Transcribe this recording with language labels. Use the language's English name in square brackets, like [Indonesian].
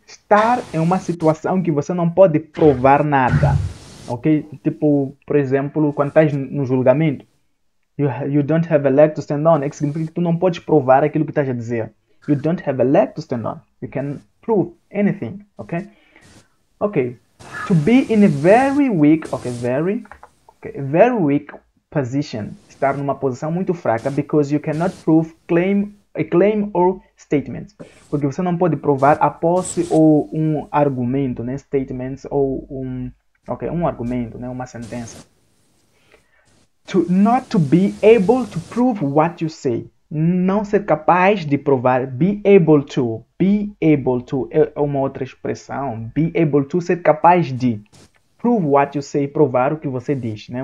[Portuguese] Estar em uma situação que você não pode provar nada. Ok? Tipo, por exemplo, quando estás no julgamento, [English] you don't have a leg to stand on. [Portuguese] É que significa que tu não podes provar aquilo que estás a dizer. [English] You don't have a leg to stand on. You can prove anything. Ok? Ok. To be in a very weak, very weak position. [Portuguese] Estar numa posição muito fraca [English] because you cannot prove a claim or statement. [Portuguese] Porque você não pode provar a posse ou um argumento, né? Statements ou um argumento, né? Uma sentença. [English] Not to be able to prove what you say. [Portuguese] Não ser capaz de provar. [English] Be able to. Be able to [Portuguese] é uma outra expressão. Be able to, ser capaz de. [English] Prove what you say, [Portuguese] provar o que você diz, né?